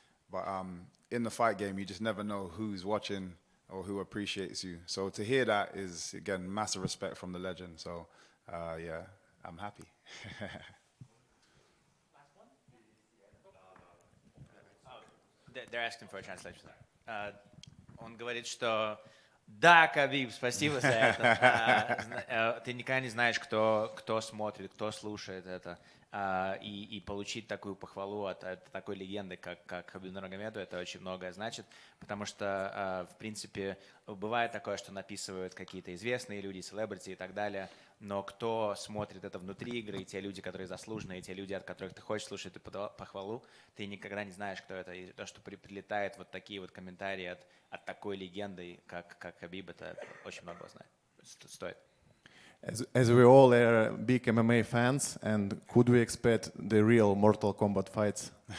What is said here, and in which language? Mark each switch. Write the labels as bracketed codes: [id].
[en] But in the fight game, you just never know who's watching or who appreciates you. So to hear that is, again, massive respect from the legend. So, yeah, I'm happy. They're asking for a translation. [ru] Он говорит, что да, Кhabib, спасибо за это. Ты никогда не знаешь, кто смотрит, кто слушает это. И получить такую похвалу от такой легенды, как Кhabib Нурмагомедов, это очень многое значит, потому что, в принципе, бывает такое, что написывают какие-то известные люди, селебрити и так далее, но кто смотрит это внутри игры, и те люди, которые заслуженные, и те люди, от которых ты хочешь слушать эту похвалу, ты никогда не знаешь, кто это. И то, что прилетает вот такие вот комментарии от такой легенды, как Кhabib, это очень много стоит. [en] As we all are big MMA fans, and could we expect the real Mortal Kombat fights?